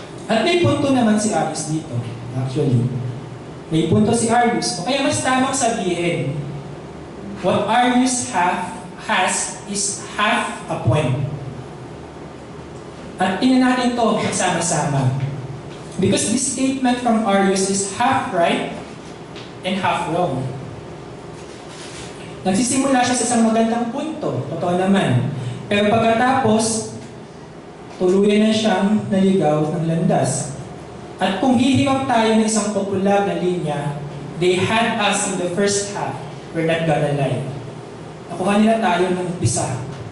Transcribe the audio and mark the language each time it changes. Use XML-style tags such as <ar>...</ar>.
<tl>At may punto naman si Arius dito, actually. May punto si Arius. O kaya mas tamang sabihin,</tl> <en>what Arius has is half a point.</en> <tl>At tingnan natin ito magsama-sama.</tl> <en>Because this statement from Arius is half right and half wrong.</en> <tl>Nagsisimula siya sa isang magandang punto, totoo naman. Pero pagkatapos, tuluyan na siyang naligaw ng landas. At kung hihirap tayo ng isang popular na linya,</tl> <en>they had us in the first half, we're not gonna lie.</en> <tl>Nakuha nila tayo ng umpisa.</tl>